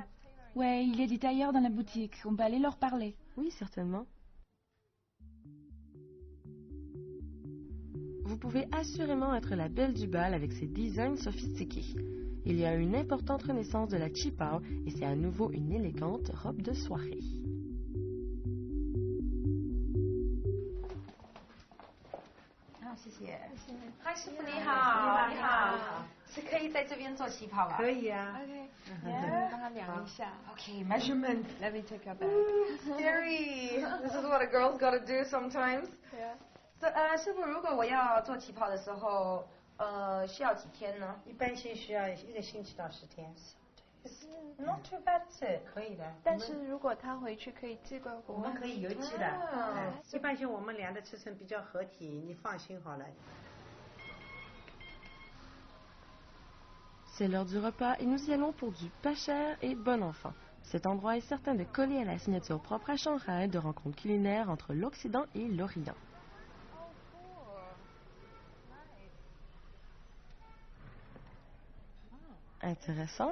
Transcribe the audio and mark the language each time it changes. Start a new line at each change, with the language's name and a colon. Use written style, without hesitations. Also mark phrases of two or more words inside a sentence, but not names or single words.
French: Ouais, il y a des tailleurs dans la boutique, on peut aller leur parler. Oui, certainement. Vous pouvez assurément être la belle du bal avec ses designs sophistiqués. Il y a une importante renaissance de la qipao et c'est à nouveau une élégante robe de soirée.
Chinese: 谢谢。嗨，师傅你好，你好，是可以在这边做旗袍吧？可以啊。
English: OK，
Chinese: 帮他量一下。
English: OK, measurement. Let me take your bag. Scary. This is what a girl's got to do sometimes. Yeah. So,
Chinese: 师傅，如果我要做旗袍的时候，需要几天呢？一般性需要1个星期到10天。
English: Not too bad,
Chinese: 是可以的。但是如果他回去可以寄过国外，我们可以邮寄的。一般性我们量的尺寸比较合体，你放心好了。
French: C'est l'heure du repas et nous y allons pour du pas cher et bon enfant. Cet endroit est certain de coller à la signature propre à Shanghai de rencontres culinaires entre l'Occident et l'Orient. Intéressant.